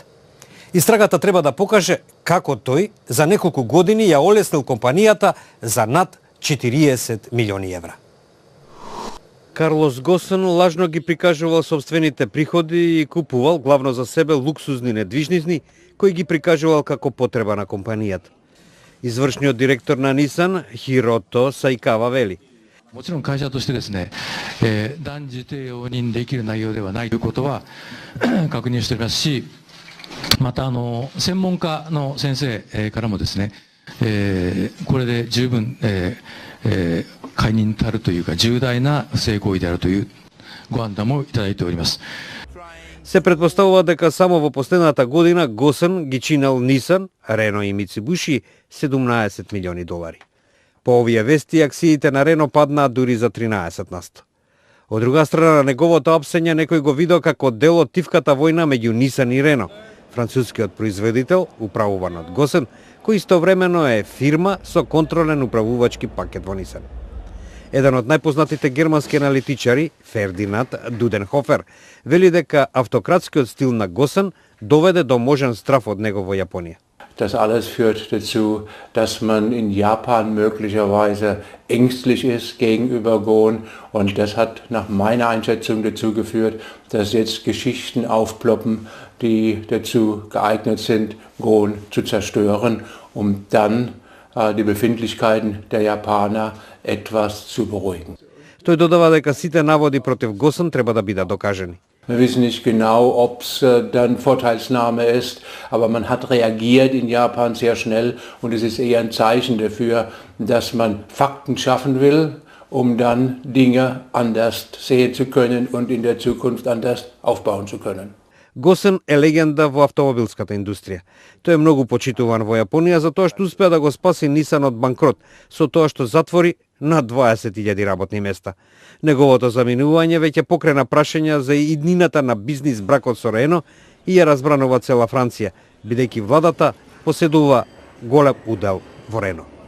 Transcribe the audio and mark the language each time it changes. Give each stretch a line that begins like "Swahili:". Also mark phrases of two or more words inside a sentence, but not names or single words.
Macedonian: Истрагата треба да покаже како тој за неколку години ја олеснил компанијата за над 40 милиони евра. Карлос Госен лажно ги прикажувал собствените приходи и купувал главно за себе луксузни недвижници, кои ги прикажувал како потреба на компанијата. Извршниот директор на Нисан, Хирото Сайкава, вели:
Japanese: もちろん会社としてですね、断じて容認できる内容ではないということは確認しておりますし、また専門家の先生からもですね、これで十分、解任たるというか重大な不正行為であるというご判断もいただいております。
Macedonian: Се претпоставува дека само во последната година Госен ги чинел Нисан, Рено и Мицубиши 17 милиони долари. По овие вести, акциите на Рено паднаа дури за 13%. Од друга страна, неговото апсење некој го видел како дел од тивката војна меѓу Nissan и Renault, францускиот производител, управуван од Госен, кој истовремено е фирма со контролен управувачки пакет во Nissan. Еден од најпознатите германски аналитичари, Фердинанд Дуденхофер, вели дека автократскиот стил на Госен доведе до можен страф од него во Јапонија.
German: Das alles führt dazu, dass man in Japan möglicherweise ängstlich ist gegenüber Gon, und das hat nach meiner Einschätzung dazu geführt, dass jetzt Geschichten aufploppen, die dazu geeignet sind, Gon zu zerstören, um dann die Befindlichkeiten der Japaner etwas zu beruhigen.
Macedonian: Тој додава дека сите наводи против Госен треба да бидат докажени.
German: Wir wissen nicht genau, ob es dann Vorteilsnahme ist, aber man hat reagiert in Japan sehr schnell, und es ist eher ein Zeichen dafür, dass man Fakten schaffen will, um dann Dinge anders sehen zu können und in der Zukunft anders aufbauen zu können.
Macedonian: Госен е легенда во автомобилската индустрија. Тој е многу почитуван во Јапонија за тоа што успеа да го спаси Nissan од банкрот, со тоа што затвори над 20.000 работни места. Неговото заминување веќе покрена прашања за иднината на бизнис бракот со Рено и ја разбранува цела Франција, бидејќи владата поседува голем удел во Рено.